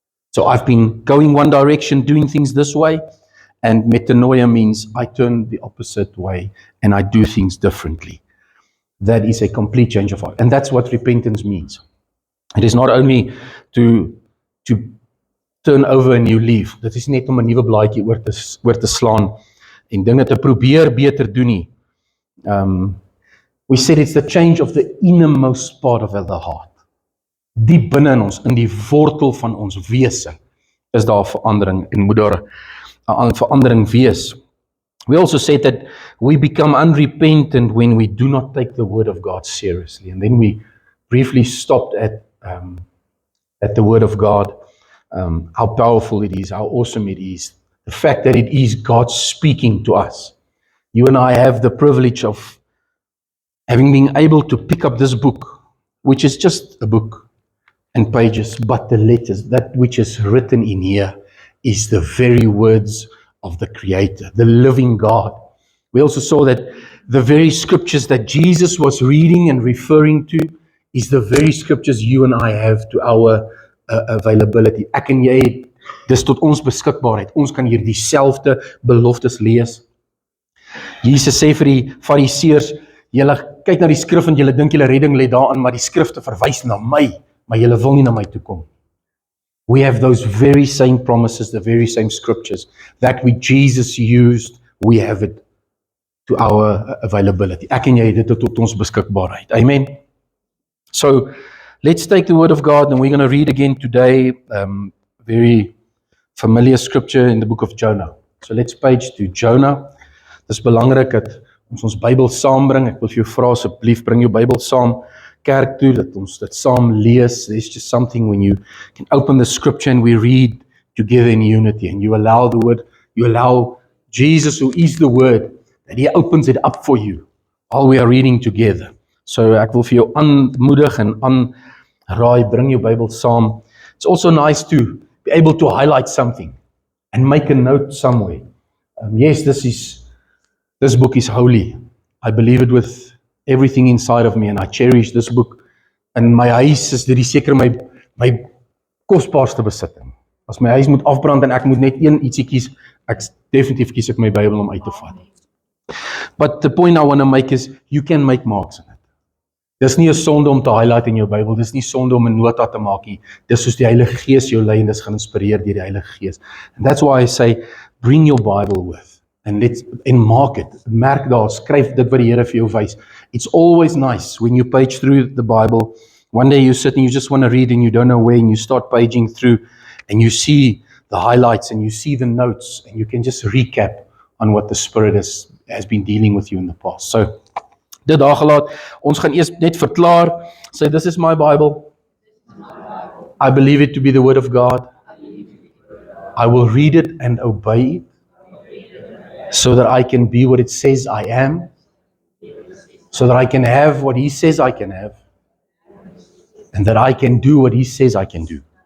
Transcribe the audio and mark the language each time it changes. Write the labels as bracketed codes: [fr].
[en] So I've been going one direction, doing things this way, and metanoia means I turn the opposite way and I do things differently. That is a complete change of heart, and that's what repentance means. It is not only to turn over a new leaf. [af] Dit is net om 'n nuwe blaadjie oor te slaan en dinge te probeer beter doen nie. [en] We said it's the change of the innermost part of the heart. [af] Diep binne in ons, in die wortel van ons wese, is daar verandering en moet daar 'n verandering wees. [en] We also said that we become unrepentant when we do not take the word of God seriously. And then we briefly stopped at the word of God, how powerful it is, how awesome it is, the fact that it is God speaking to us. You and I have the privilege of having been able to pick up this book, which is just a book and pages, but the letters, that which is written in here, is the very words of the Creator, the living God. We also saw that the very scriptures that Jesus was reading and referring to is the very scriptures you and I have to our availability. [af] Ek en jy, dis tot ons beskikbaarheid. Ons kan hier dieselfde beloftes lees. Jesus sê vir die fariseërs, julle kyk na die skrif en julle dink julle redding lê daarin, maar die skrifte verwys na my, maar julle wil nie na my toe kom. [en] We have those very same promises, the very same scriptures that Jesus used, we have it to our availability. [af] Ek en jy het dit tot ons beskikbaarheid. [en] Amen. So, let's take the word of God, and we're going to read again today, very familiar scripture in the book of Jonah. So let's page to Jonah. [af] Dis belangrik dat ons Bybel saambring. Ek wil vir jou vra, asseblief bring jou Bybel saam kerk toe, dat ons dit saam lees. [en] There's just something when you can open the scripture and we read together in unity, and you allow the word, you allow Jesus, who is the word, that he opens it up for you while we are reading together. [af] So ek wil vir jou aanmoedig en aanraai, bring jou Bybel saam. [en] It's also nice to be able to highlight something and make a note somewhere. Yes, this book is holy. I believe it with everything inside of me, and I cherish this book. [af] In my huis is dit seker my kosbaarste besitting. As my huis moet afbrand en ek moet net een ietsie kies, definitief kies ek my Bybel om uit te vat. [en] But the point I want to make is, you can make marks in it. [af] Dis nie 'n sonde om te highlight in jou Bybel, dis nie sonde om 'n nota te maak nie. Dis soos die Heilige Gees jou lei en dis geïnspireer deur die Heilige Gees. [en] And that's why I say, bring your Bible with. [af] En maak it. Merk daar, skryf dit wat die Here vir jou wys. [en] It's always nice when you page through the Bible. One day you sit and you just want to read and you don't know where, and you start paging through and you see the highlights and you see the notes and you can just recap on what the Spirit has been dealing with you in the past. So, [af] dit daar gelaat, ons gaan eers net verklaar, [en] say this is my Bible, I believe it to be the word of God, I will read it and obey it, so that I can be what it says I am, so that I can have what He says I can have, and that I can do what He says I can do.